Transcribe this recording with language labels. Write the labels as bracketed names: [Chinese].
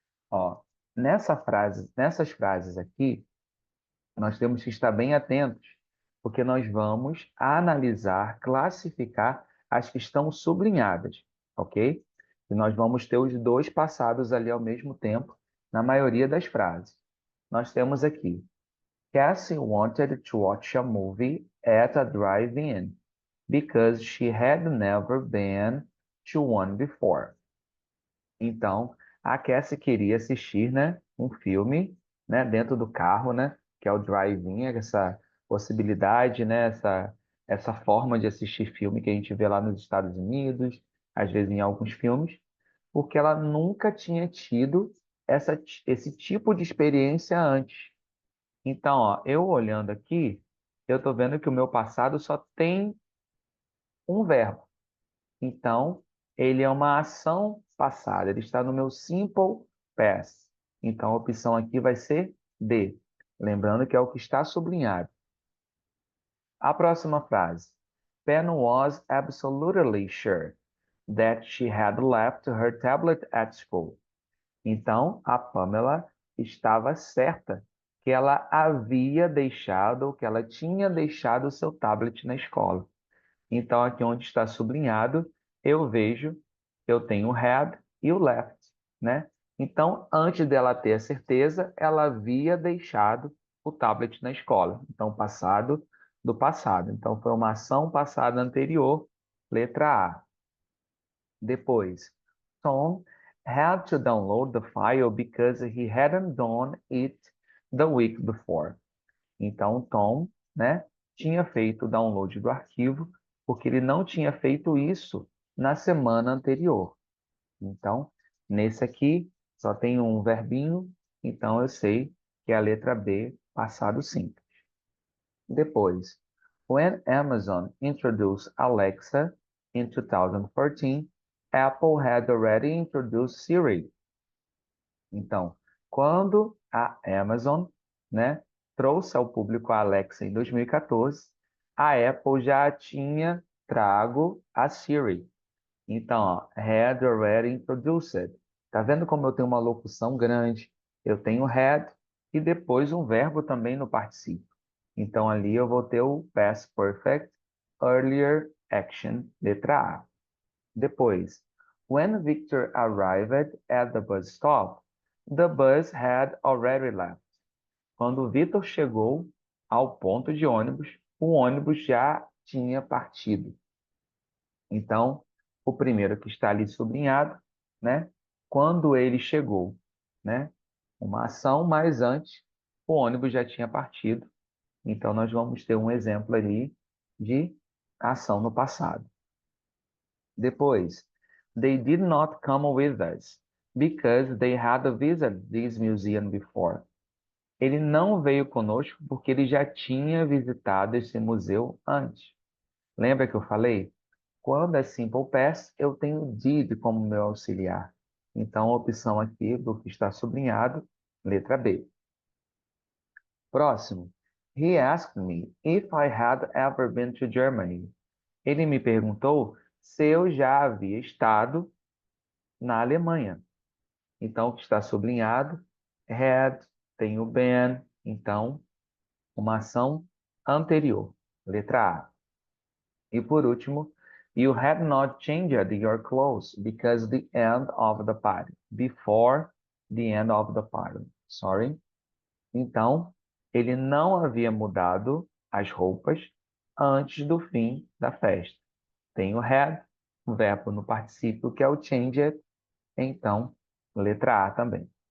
[Portuguese] Ó, nessas frases aqui, nós temos que estar bem atentos, porque nós vamos analisar, classificar as que estão sublinhadas, ok? E nós vamos ter os dois passados ali ao mesmo tempo, na maioria das frases. Nós temos aqui, [English] Cassie wanted to watch a movie at a drive-in because she had never been to one before. [Portuguese] Então, a Cassie queria assistir, né, um filme, né, dentro do carro, né, que é o drive-in, essa possibilidade, né, essa forma de assistir filme que a gente vê lá nos Estados Unidos, às vezes em alguns filmes, porque ela nunca tinha tido esse tipo de experiência antes. Então, ó, eu olhando aqui, eu estou vendo que o meu passado só tem um verbo. Então, ele é uma ação passada, ele está no meu simple past. Então, a opção aqui vai ser D. Lembrando que é o que está sublinhado. A próxima frase. [English] Pen was absolutely sure that she had left her tablet at school. [Portuguese] Então, a Pamela estava certa que ela havia deixado, ou que ela tinha deixado o seu tablet na escola. Então, aqui onde está sublinhado, eu vejo, eu tenho o had e o left, né? Então, antes dela ter a certeza, ela havia deixado o tablet na escola. Então, passado do passado. Então, foi uma ação passada anterior, letra A. Depois, [English] Tom had to download the file because he hadn't done it the week before. [Portuguese] Então, Tom, né, tinha feito o download do arquivo porque ele não tinha feito isso na semana anterior. Então, nesse aqui, só tem um verbinho, então eu sei que é a letra B, passado simples. Depois, [English] when Amazon introduced Alexa in 2014, Apple had already introduced Siri. [Portuguese] Então, quando a Amazon, né, trouxe ao público a Alexa em 2014, a Apple já tinha trago a Siri. Então, ó, [English] had already introduced. [Portuguese] Tá vendo como eu tenho uma locução grande? Eu tenho had e depois um verbo também no particípio. Então, ali eu vou ter o past perfect [English] earlier action, [Portuguese] letra A. Depois, [English] when Victor arrived at the bus stop, the bus had already left. [Portuguese] Quando o Victor chegou ao ponto de ônibus, o ônibus já tinha partido. Então, o primeiro que está ali sublinhado, né? Quando ele chegou, né? Uma ação, mas antes o ônibus já tinha partido. Então, nós vamos ter um exemplo ali de ação no passado. Depois, [English] they did not come with us because they had visited this museum before. [Portuguese] Ele não veio conosco porque ele já tinha visitado esse museu antes. Lembra que eu falei? Quando é simple past, eu tenho did como meu auxiliar. Então, a opção aqui do que está sublinhado, letra B. Próximo. [English] He asked me if I had ever been to Germany. [Portuguese] Ele me perguntou se eu já havia estado na Alemanha. Então, o que está sublinhado, had, tem o been, então, uma ação anterior, letra A. E por último, [English] you had not changed your clothes because the end of the party. Before the end of the party. Sorry. [Portuguese] Então, ele não havia mudado as roupas antes do fim da festa. Tem o had, o verbo no particípio que é o changed, então, letra A também.